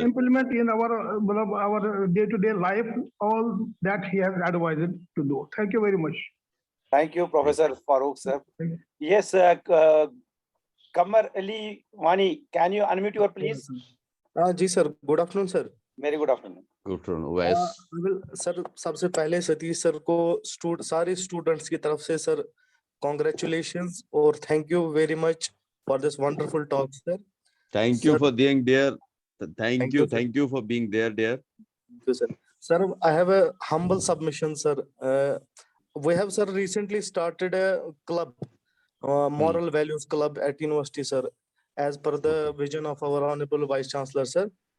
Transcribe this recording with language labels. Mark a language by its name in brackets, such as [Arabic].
[English] implement in our day-to-day life all that he has advised to do. Thank you very much. Thank you, Professor Farooq sir. Yes, Kamar Ali Wani, can you unmute your please? [Hindi] Ji sir. [English] Good afternoon, sir. Very good afternoon. Good afternoon, Wes. [Hindi] Sir सबसे पहले Satish sir को सारे students की तरफ से sir congratulations और [English] thank you very much for this wonderful talk, sir. Thank you Sir, for being there. Thank you. sir. Thank you for being there, dear. Thank you, sir. Sir, I have a humble submission, sir. We have, sir, recently started a club, Moral Values Club at university, sir, as per the vision of our Honorable Vice Chancellor, sir.